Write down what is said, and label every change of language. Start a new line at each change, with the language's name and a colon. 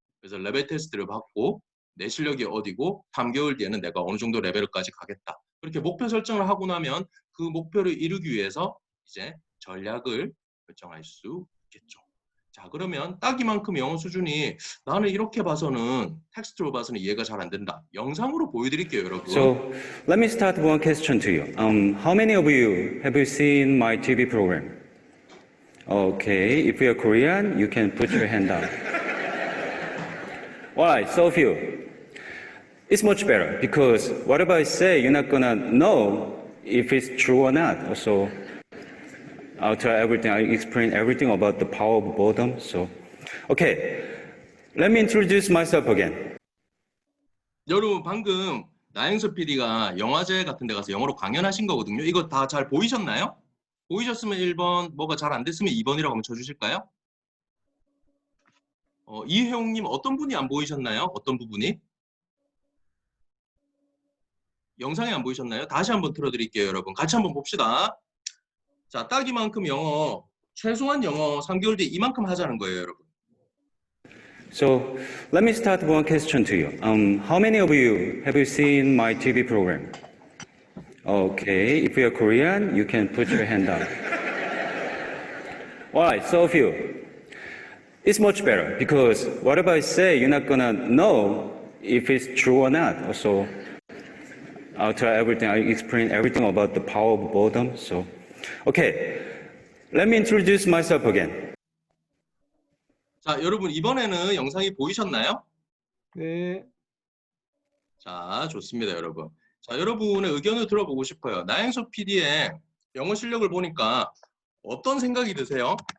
Korean: 그래서 레벨 테스트를 받고 내 실력이 어디고 3개월 뒤에는 내가 어느 정도 레벨까지 가겠다. 그렇게 목표 설정을 하고 나면 그 목표를 이루기 위해서 이제 전략을 결정할 수 있겠죠. 자, 그러면 따기만큼 영어 수준이 나는 이렇게 봐서는 텍스트로 봐서는 이해가 잘 안 된다. 영상으로 보여드릴게요, 여러분.
English: So let me start one question to you. How many of you have seen my TV program? Okay, if you're Korean, you can put your hand up. Alright, so few. It's much better because whatever I say, you're not gonna know if it's true or not. So I'll tell everything. I'll explain everything about the power of boredom. So, okay, let me introduce myself again.
Korean: 여러분 방금 나영석 PD가 영화제 같은 데 가서 영어로 강연하신 거거든요. 이거 다 잘 보이셨나요? 보이셨으면 1번, 뭐가 잘 안 됐으면 2번이라고 한번 쳐주실까요? 이혜웅님 어떤 분이 안 보이셨나요? 어떤 부분이? 영상에 안 보이셨나요? 다시 한번 틀어드릴게요, 여러분. 같이 한번 봅시다. 자, 따기만큼 영어, 최소한 영어 3개월 뒤에 이만큼 하자는 거예요, 여러분.
English: So let me start one question to you. How many of you have seen my TV program? Okay, if you're Korean, you can put your hand up. Alright, so few. It's much better because whatever I say, you're not gonna know if it's true or not. So I'll tell everything. I'll explain everything about the power of boredom. So, okay, let me introduce myself again.
Korean: 자, 여러분 이번에는 영상이 보이셨나요? 네. 자, 좋습니다, 여러분. 자, 여러분의 의견을 들어보고 싶어요. 나영석 PD의 영어 실력을 보니까 어떤 생각이 드세요?